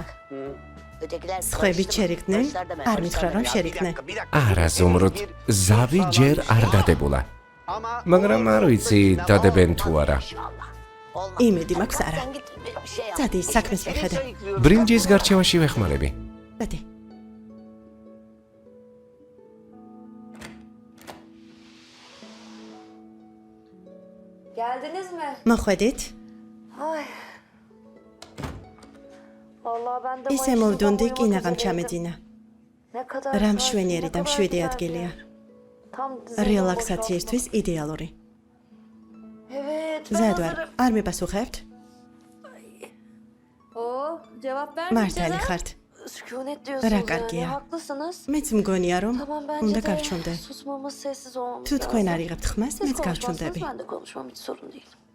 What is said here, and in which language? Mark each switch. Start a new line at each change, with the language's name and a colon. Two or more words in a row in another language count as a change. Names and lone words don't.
Georgian: სხვები შერიგდნენ? არ მითხრა რომ შერიგდნენ. არა, ზუმრუთ, ზავი ჯერ არ დადებულა. მაგრამ არ ვიცი დადებენ თუ არა. იმედი მაქვს არა. წადი საქმეს მიხედე. ბრინჯის გარჩევაში ვეხმარები. წადი.
Turkish: Geldiniz mi?
Georgian: მოხვედით?
Turkish: Ay. Vallahi ben de
Georgian: ისე მოვდონდი, კინაღამ ჩამეძინა.
Turkish: Ne kadar
Georgian: რა
Turkish: sakin,
Georgian: მშვენიერი და
Turkish: ne kadar
Georgian: მშვიდი
Turkish: güzel.
Georgian: ადგილია.
Turkish: Tam zihnim
Georgian: რელაქსაციისთვის იდეალური.
Turkish: boşaldı. Evet. ben
Georgian: მზად ვარ,
Turkish: hazırım.
Georgian: არ მებასუხებთ?
Turkish: Oo, cevap
Georgian: მართალი
Turkish: vermeyeceğiz.
Georgian: ხართ.
Turkish: Sükunet diyorsunuz
Georgian: Რა
Turkish: yani.
Georgian: კარგია.
Turkish: Haklısınız.
Georgian: მეც მგონია რომ
Turkish: Tamam
Georgian: უნდა
Turkish: bence de
Georgian: გავჩვენდე.
Turkish: susmamız, sessiz olmamız
Georgian: თუ თქვენ
Turkish: lazım.
Georgian: არ იღებთ ხმას,
Turkish: Siz
Georgian: მეც
Turkish: konuşmazsanız
Georgian: გავჩვენდები.
Turkish: ben de konuşmam, hiç sorun değil.